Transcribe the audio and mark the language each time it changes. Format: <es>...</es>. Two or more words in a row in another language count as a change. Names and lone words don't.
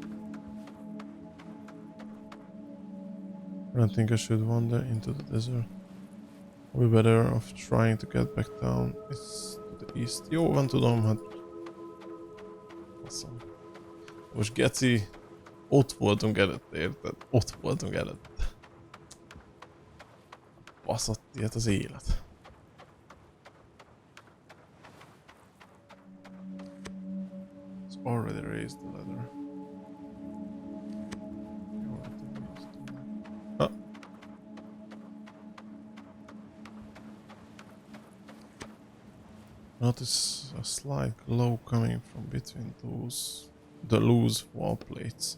<en>I don't think I should wander into the desert. I'll be better off trying to get back down. It's to the east.</en> <hu>Jó, van tudom, hát... Awesome. Most geci, ott voltunk előtte, érted? Ott voltunk előtte. Baszott ilyet az élet.</hu> <en>Already raised the ladder. Ah. Notice a slight glow coming from between the loose wall plates.</en>